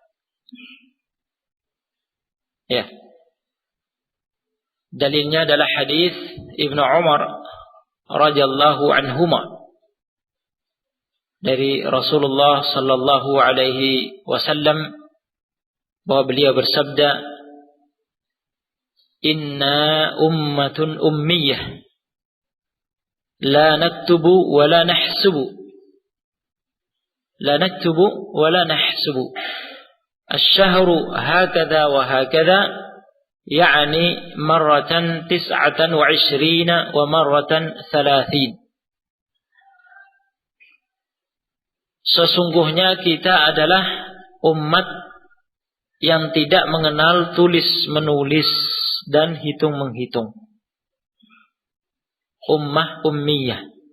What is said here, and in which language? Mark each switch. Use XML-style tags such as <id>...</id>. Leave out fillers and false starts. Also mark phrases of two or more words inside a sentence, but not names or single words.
<id>Ya. Dalilnya adalah hadis Ibnu Umar</id> <ar>رضي الله عنهما</ar> <id>dari Rasulullah</id> <ar>صلى الله عليه وسلم</ar> <id>bahwa beliau bersabda,</id> <ar>"إنا أمة أمية، لا نكتب ولا نحسب، لا نكتب ولا نحسب. الشهر هكذا وهكذا، يعني مرة 29 ومرة 30."</ar> <id>Sesungguhnya kita adalah umat yang tidak mengenal tulis-menulis dan hitung-menghitung.</id> <ar>أمة أمية.</ar>